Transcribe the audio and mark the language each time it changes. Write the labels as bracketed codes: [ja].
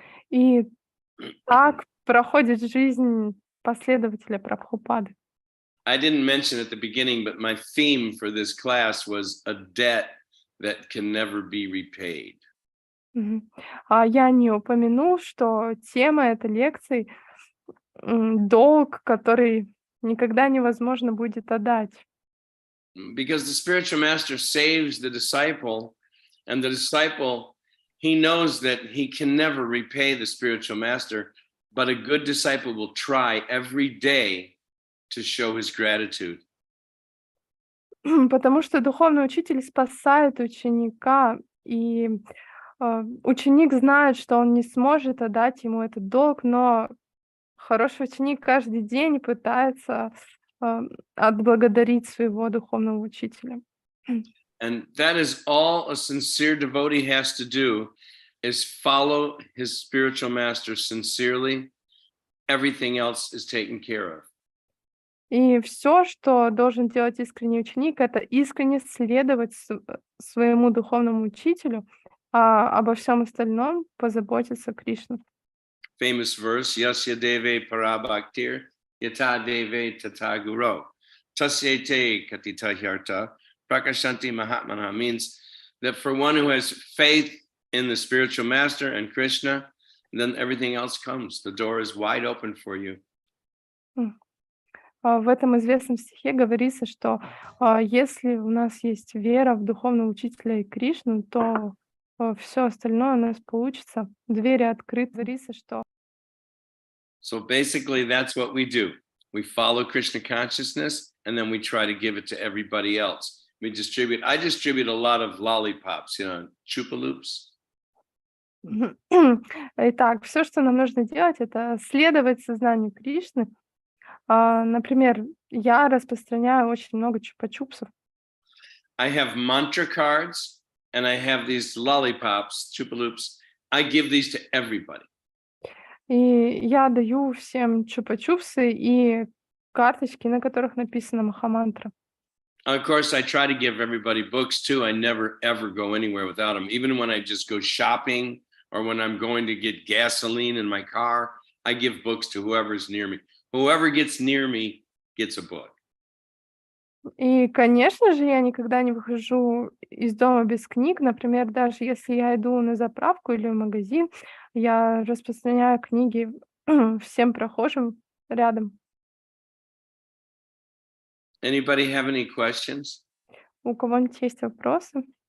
[ru] И так проходит жизнь последователя Прабхупады. [en] I didn't mention at the beginning, but my theme for this class was a debt that can never be repaid. [ru] Я не упомянул, что тема этой лекции долг, который никогда невозможно будет отдать. [en] Because the spiritual master saves the disciple, and the disciple, he knows that he can never repay the spiritual master, but a good disciple will try every day to show his gratitude. [ru] Потому что духовный учитель спасает ученика, и ученик знает, что он не сможет отдать ему этот долг, но хороший ученик каждый день пытается отблагодарить своего духовного учителя. [en] And that is all a sincere devotee has to do, is follow his spiritual master sincerely. Everything else is taken care of. [ru] И все, что должен делать искренний ученик, это искренне следовать своему духовному учителю, а обо всем остальном позаботиться Кришна. [en] Famous verse, [sa] Yasya Deve Parabhaktir, Yata Deve Tata Guru. Tasyete Katita Hyarta, Prakashanti Mahatmana, [en] means that for one who has faith in the spiritual master and Krishna, then everything else comes. The door is wide open for you. [ru] В этом известном стихе говорится, что если у нас есть вера в духовного учителя и Кришну, то все остальное у нас получится. Двери открыты. Говорится, что... [en] So basically, that's what we do. We follow Krishna consciousness, and then we try to give it to everybody else. I distribute a lot of lollipops, chupaloops. [ru] Итак, все, что нам нужно делать, это следовать сознанию Кришны. Например, я распространяю очень много чупа-чупсов. [en] I have mantra cards and I have these lollipops, chupaloops. I give these to everybody. [ru] И я даю всем чупа-чупсы и карточки, на которых написана Махамантра. [en] Of course, I try to give everybody books too. I never, ever go anywhere without them. Even when I just go shopping or when I'm going to get gasoline in my car, I give books to whoever's near me. Whoever gets near me gets a book. [ru] И, конечно же, я никогда не выхожу из дома без книг. Например, даже если я иду на заправку или в магазин, я распространяю книги всем прохожим рядом. [en] Anybody have any questions? [ru] У кого-нибудь есть вопросы?